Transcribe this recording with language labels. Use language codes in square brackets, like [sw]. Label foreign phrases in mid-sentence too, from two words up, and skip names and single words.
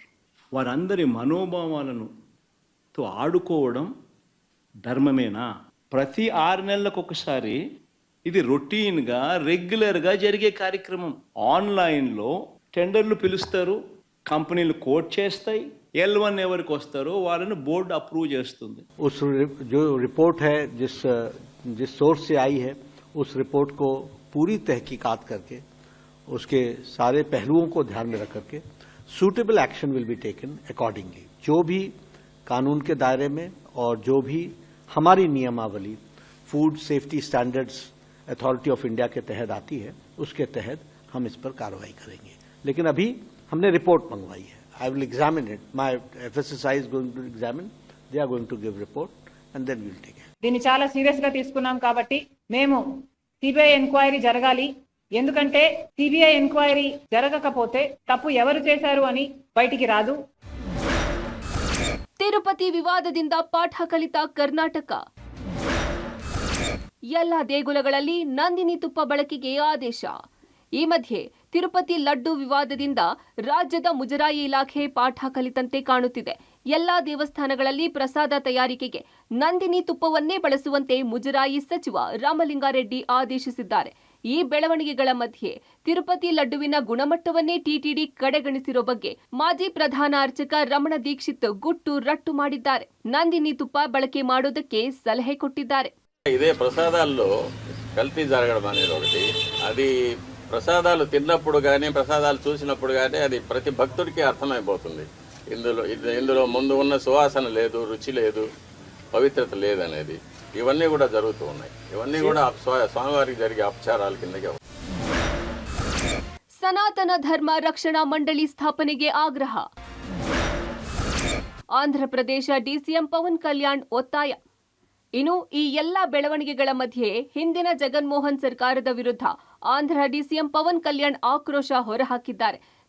[te] వారందరి మనోభావాలను ఆడుకోవడం ధర్మమేనా? ప్రతి 6 నెలలకు ఒకసారి ఇది రొటీన్గా రెగ్యులర్గా జరిగే కార్యక్రమం. ఆన్లైన్లో టెండర్లు పిలుస్తారు, కంపెనీలు కోట్ చేస్తాయి, L1 ఎవరికి వస్తారో వాళ్ళని బోర్డు అప్రూవ్ చేస్తుంది. [hi] उस जो रिपोर्ट है जिस सोर्स से आई है उस रिपोर्ट को पूरी तहकीकात करके उसके सारे पहलुओं को ध्यान में रख करके [en] suitable action will be taken accordingly. [hi] जो भी कानून के दायरे में और जो भी हमारी नियमावली फूड सेफ्टी स्टैंडर्ड्स अथॉरिटी ऑफ इंडिया के तहत आती है उसके तहत हम इस पर कार्रवाई करेंगे. लेकिन अभी हमने रिपोर्ट मंगवाई है. [en] I will examine it. My FSSI is going to examine. They are going to give report and then we will take it. [te] దీన్ని చాలా సీరియస్ గా తీసుకున్నాం కాబట్టి మేము సిబిఐ ఎంక్వైరీ జరగాలి. ఎందుకంటే సిబిఐ ఎంక్వైరీ జరగకపోతే తప్పు ఎవరు చేశారు అని బయటికి రాదు. [kn] ತಿರುಪತಿ ವಿವಾದದಿಂದ ಪಾಠ ಕಲಿತ ಕರ್ನಾಟಕ. ಎಲ್ಲ ದೇಗುಲಗಳಲ್ಲಿ ನಂದಿನಿ ತುಪ್ಪ ಬಳಕೆಗೆ ಆದೇಶ. ಈ ಮಧ್ಯೆ ತಿರುಪತಿ ಲಡ್ಡು ವಿವಾದದಿಂದ ರಾಜ್ಯದ ಮುಜರಾಯಿ ಇಲಾಖೆ ಪಾಠ ಕಲಿತಂತೆ ಕಾಣುತ್ತಿದೆ. ಎಲ್ಲಾ ದೇವಸ್ಥಾನಗಳಲ್ಲಿ ಪ್ರಸಾದ ತಯಾರಿಕೆಗೆ ನಂದಿನಿ ತುಪ್ಪವನ್ನೇ ಬಳಸುವಂತೆ ಮುಜರಾಯಿ ಸಚಿವ ರಾಮಲಿಂಗಾರೆಡ್ಡಿ ಆದೇಶಿಸಿದ್ದಾರೆ. ಈ ಬೆಳವಣಿಗೆಗಳ ಮಧ್ಯೆ ತಿರುಪತಿ ಲಡ್ಡುವಿನ ಗುಣಮಟ್ಟವನ್ನೇ ಟಿಟಿಡಿ ಕಡೆಗಣಿಸಿರೋ ಬಗ್ಗೆ ಮಾಜಿ ಪ್ರಧಾನ ಅರ್ಚಕ ರಮಣ ದೀಕ್ಷಿತ್ ಗುಟ್ಟು ರಟ್ಟು ಮಾಡಿದ್ದಾರೆ. ನಂದಿನಿ ತುಪ್ಪ ಬಳಕೆ ಮಾಡೋದಕ್ಕೆ ಸಲಹೆ ಕೊಟ್ಟಿದ್ದಾರೆ. [te] ఇదే ప్రసాదాల్లో కల్తీ జరగడం అనేది ఒకటి. అది ప్రసాదాలు తిన్నప్పుడు కానీ ప్రసాదాలు చూసినప్పుడు కానీ అది ప్రతి భక్తుడికి అర్థమైపోతుంది. ఇందులో ముందు ఉన్న సువాసన లేదు, రుచి లేదు, పవిత్రత లేదనేది. ఇవన్నీ కూడా జరుగుతూ ఉన్నాయి. ఇవన్నీ కూడా స్వామివారికి జరిగే అపచారాల కిందకే. [kn] ಸನಾತನ ಧರ್ಮ ರಕ್ಷಣಾ ಮಂಡಳಿ ಸ್ಥಾಪನೆಗೆ ಆಗ್ರಹ. ಆಂಧ್ರಪ್ರದೇಶ ಡಿಸಿಎಂ ಪವನ್ ಕಲ್ಯಾಣ್ ಒತ್ತಾಯ. ಇನ್ನು ಈ ಎಲ್ಲ ಬೆಳವಣಿಗೆಗಳ ಮಧ್ಯೆ ಹಿಂದಿನ ಜಗನ್ಮೋಹನ್ ಸರ್ಕಾರದ ವಿರುದ್ಧ ಆಂಧ್ರ ಡಿಸಿಎಂ ಪವನ್ ಕಲ್ಯಾಣ್ ಆಕ್ರೋಶ ಹೊರಹಾಕಿದ್ದಾರೆ.